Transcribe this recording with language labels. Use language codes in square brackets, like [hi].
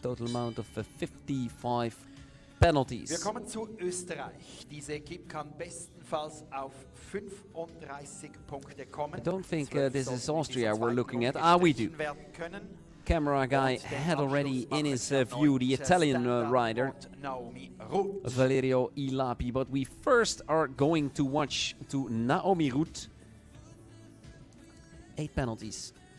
[en] Total amount of 55 penalties. [de] Wir kommen zu Österreich. Diese Equipe kann bestenfalls auf 35 Punkte kommen. [en] I don't think this is Austria we're looking at. We do. Camera guy had already in his view the Italian rider, Valerio Ilapi. But we first are going to watch to Naomi Roet. 8 penalties.